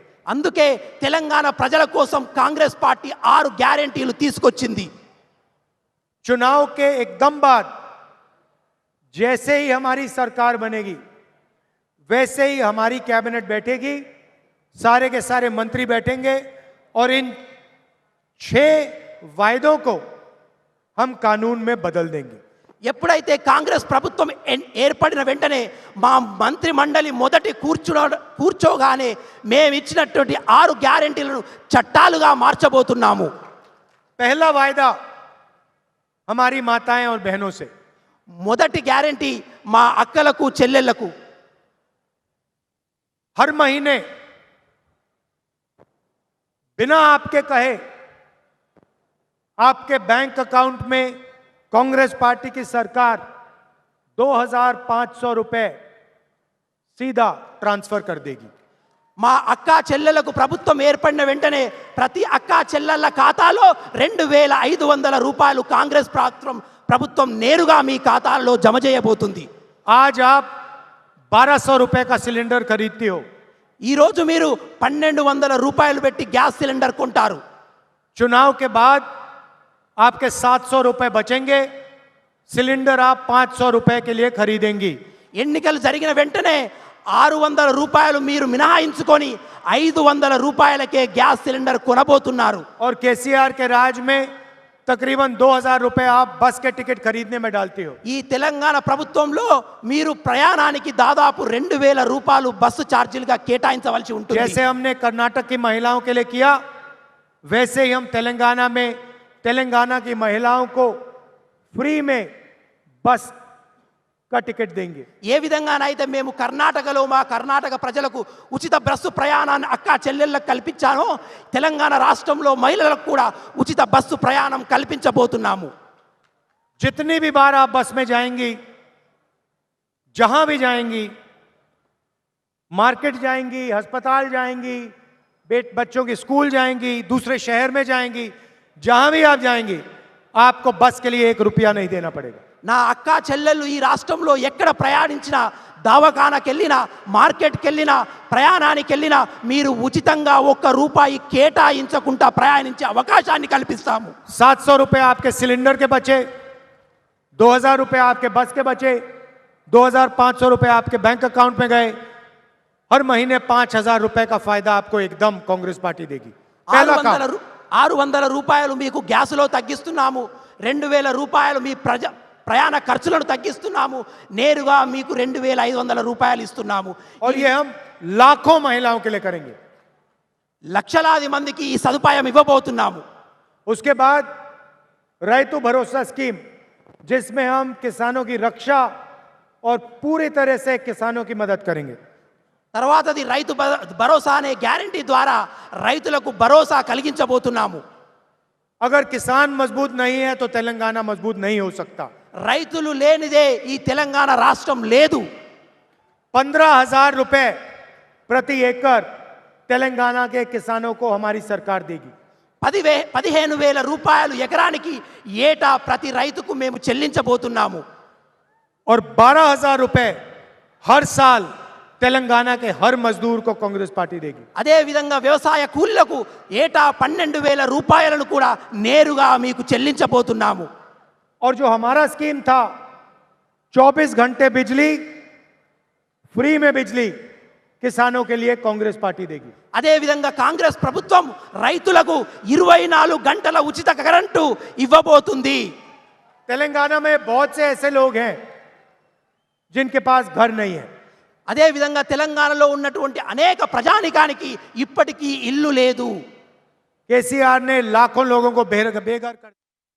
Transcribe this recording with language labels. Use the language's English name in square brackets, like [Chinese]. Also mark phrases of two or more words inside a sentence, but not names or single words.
[Telugu] అందుకే తెలంగాణ ప్రజల కోసం కాంగ్రెస్ పార్టీ 6 గ్యారెంటీలు తీసుకొచ్చింది। [Hindi] चुनाव के एकदम बाद जैसे ही हमारी सरकार बनेगी वैसे ही हमारी कैबिनेट बैठेगी, सारे के सारे मंत्री बैठेंगे और इन 6 वायदों को हम कानून में बदल देंगे। [Telugu] ఎప్పుడైతే కాంగ్రెస్ ప్రభుత్వం ఏర్పడిన వెంటనే మా మంత్రి మండలి మొదటి కూర్చోగానే మేము ఇచ్చినటువంటి 6 గ్యారెంటీలను చట్టాలుగా మార్చబోతున్నాము। [Hindi] पहला वायदा हमारी माताएं और बहनों से, [Telugu] మొదటి గ్యారెంటీ మా అక్కలకు చెల్లెళ్లకు [Hindi] हर महीने बिना आपके कहे आपके [English] bank account [Hindi] में कांग्रेस पार्टी की सरकार 2,500 रुपए सीधा ट्रांसफर कर देगी। [Telugu] మా అక్క చెల్లెలకు ప్రభుత్వం ఏర్పడిన వెంటనే ప్రతి అక్క చెల్లెళ్ళ ఖాతాలో 2,500 రూపాయలు కాంగ్రెస్ ప్రభుత్వం నేరుగా మీ ఖాతాల్లో జమ చేయబోతుంది। [Hindi] आज आप 1,200 रुपए का सिलेंडर खरीदते हो, [Telugu] ఈ రోజు మీరు 1,200 రూపాయలు పెట్టి [English] gas cylinder [Telugu] కొంటారు। [Hindi] चुनाव के बाद आपके 700 रुपए बचेंगे, सिलेंडर आप 500 रुपए के लिए खरीदेंगी। [Telugu] ఎన్నికలు జరిగిన వెంటనే 600 రూపాయలు మీరు మినహాయించుకొని 500 రూపాయలకే [English] gas cylinder [Telugu] కొనబోతున్నారు। [Hindi] और केसीआर के राज में तकरीबन 2,000 रुपए आप बस के टिकट खरीदने में डालते हो। [Telugu] ఈ తెలంగాణ ప్రభుత్వంలో మీరు ప్రయాణానికి దాదాపు 2,000 రూపాయలు బస్సు ఛార్జీలుగా కేటాయించవలసి ఉంటుంది। [Hindi] जैसे हमने कर्नाटक की महिलाओं के लिए किया, वैसे ही हम तेलंगाना की महिलाओं को फ्री में बस का टिकट देंगे। [Telugu] ఏ విధంగానైతే మేము కర్ణాటకలో మా కర్ణాటక ప్రజలకు ఉచిత బస్సు ప్రయాణాన్ని అక్క చెల్లెళ్ళకు కల్పించానో తెలంగాణ రాష్ట్రంలో మహిళలకు కూడా ఉచిత బస్సు ప్రయాణం కల్పించబోతున్నాము। [Hindi] जितनी भी बार आप बस में जाएंगी, जहां भी जाएंगी, मार्केट जाएंगी, अस्पताल जाएंगी, बच्चों की स्कूल जाएंगी, दूसरे शहर में जाएंगी, जहां भी आप जाएंगी आपको बस के लिए 1 रुपया नहीं देना पड़ेगा। [Telugu] నా అక్క చెల్లెళ్ళు ఈ రాష్ట్రంలో ఎక్కడ ప్రయాణించినా, దవాఖానకి వెళ్ళినా, మార్కెట్కి వెళ్ళినా, ప్రయాణానికి వెళ్ళినా మీరు ఉచితంగా 1 రూపాయి కేటాయించకుండా ప్రయాణించే అవకాశాన్ని కల్పిస్తాము। [Hindi] 700 रुपए आपके सिलेंडर के बचे, 2,000 रुपए आपके बस के बचे, 2,500 रुपए आपके [English] bank account [Hindi] में गए। हर महीने 5,000 रुपए का फायदा आपको एकदम कांग्रेस पार्टी देगी। पहला काम [Telugu] 600 రూపాయలు మీకు గ్యాస్లో తగ్గిస్తున్నాము, 2,000 రూపాయలు మీ ప్రయాణ ఖర్చులను తగ్గిస్తున్నాము, నేరుగా మీకు 2,500 రూపాయలు ఇస్తున్నాము। [Hindi] और ये हम लाखों महिलाओं के लिए करेंगे। [Telugu] లక్షలాది మందికి ఈ సదుపాయం ఇవ్వబోతున్నాము। [Hindi] उसके बाद రైతు भरोसा स्कीम, जिसमें हम किसानों की रक्षा और पूरी तरह से किसानों की मदद करेंगे। [Telugu] తర్వాతది రైతు భరోసా అనే గ్యారెంటీ ద్వారా రైతులకు భరోసా కలిగించబోతున్నాము। [Hindi] अगर किसान मजबूत नहीं है तो तेलंगाना मजबूत नहीं हो सकता। [Telugu] రైతులు లేనిదే ఈ తెలంగాణ రాష్ట్రం లేదు। [Hindi] 15,000 रुपए प्रति एकड़ तेलंगाना के किसानों को हमारी सरकार देगी। [Telugu] 15,000 రూపాయలు ఎకరానికి ఏటా ప్రతి రైతుకు మేము చెల్లించబోతున్నాము। [Hindi] और 12,000 रुपए हर साल तेलंगाना के हर मजदूर को कांग्रेस पार्टी देगी। [Telugu] అదే విధంగా వ్యవసాయ కూలీలకు ఏటా 12,000 రూపాయలను కూడా నేరుగా మీకు చెల్లించబోతున్నాము। [Hindi] और जो हमारा स्कीम था 24 घंटे बिजली, फ्री में बिजली किसानों के लिए कांग्रेस पार्टी देगी। [Telugu] అదే విధంగా కాంగ్రెస్ ప్రభుత్వం రైతులకు 24 గంటల ఉచిత కరెంటు ఇవ్వబోతుంది। [Hindi] तेलंगाना में बहुत से ऐसे लोग हैं जिनके पास घर नहीं है। [Telugu] అదే విధంగా తెలంగాణలో ఉన్నటువంటి అనేక ప్రజానికానికి ఇప్పటికీ ఇల్లు లేదు। [Hindi] केसीआर ने लाखों लोगों को बेघर कर